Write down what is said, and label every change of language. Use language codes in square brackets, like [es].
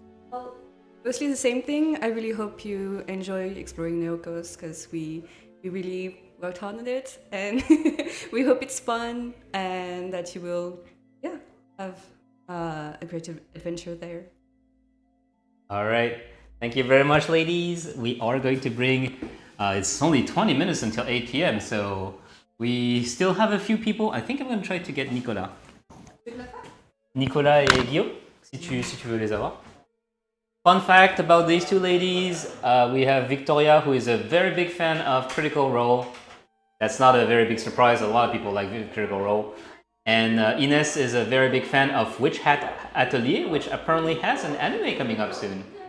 [en] Well, mostly the same thing. I really hope you enjoy exploring Neokos, because we really worked hard on it, and we hope it's fun and that you will have a great adventure there. All right. Thank you very much, ladies. We are going to bring... it's only 20 minutes until 8 p.m., so we still have a few people. I think I'm going to try to get Nicolas. [fr] Nicolas et Guillaume, si tu veux les avoir. [en] Fun fact about these two ladies, we have Victoria, who is a very big fan of Critical Role. That's not a very big surprise. A lot of people like Critical Role. And Ines is a very big fan of Witch Hat Atelier, which apparently has an anime coming up soon.